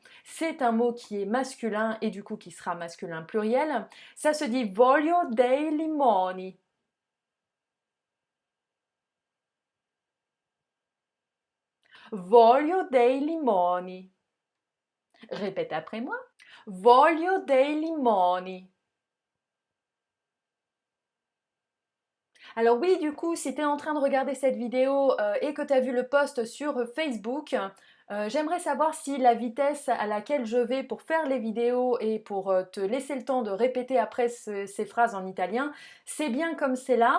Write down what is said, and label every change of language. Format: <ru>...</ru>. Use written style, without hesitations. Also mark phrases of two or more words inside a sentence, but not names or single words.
<fr>C'est un mot qui est masculin et du coup qui sera masculin pluriel. Ça se dit</fr> <it>voglio dei limoni. Voglio dei limoni.</it> <fr>Répète après moi.</fr> <it>Voglio dei limoni.</it> <fr>Alors oui, du coup, si tu es en train de regarder cette vidéo et que tu as vu le post sur Facebook, j'aimerais savoir si la vitesse à laquelle je vais pour faire les vidéos et pour te laisser le temps de répéter après ces phrases en italien, c'est bien comme c'est là.</fr>